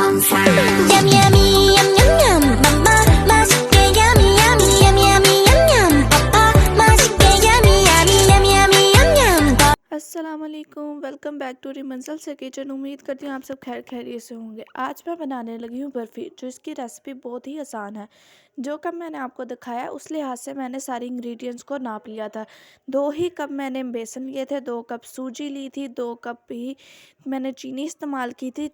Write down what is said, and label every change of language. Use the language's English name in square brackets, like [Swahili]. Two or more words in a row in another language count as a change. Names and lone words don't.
[English] Yum yummy yum yum yum papa 맛있게 yummy yummy yummy yummy yum yum papa 맛있게 yummy yummy yummy yummy yum yum [Hindi] अस्सलामुअलैकुम, [English] welcome back to [Hindi] रिमंजल से किचन। उम्मीद करती हूँ आप सब खैर खैरियत से होंगे। आज मैं बनाने लगी हूँ बर्फ़ी, जो इसकी रेसिपी बहुत ही आसान है। जो कप मैंने आपको दिखाया उस लिहाज से मैंने सारी इंग्रेडिएंट्स को नाप लिया था। 2 ही कप मैंने बेसन लिए थे, 2 कप सूजी ली थी, 2 कप ही मैंने चीनी इस्तेमाल की थी।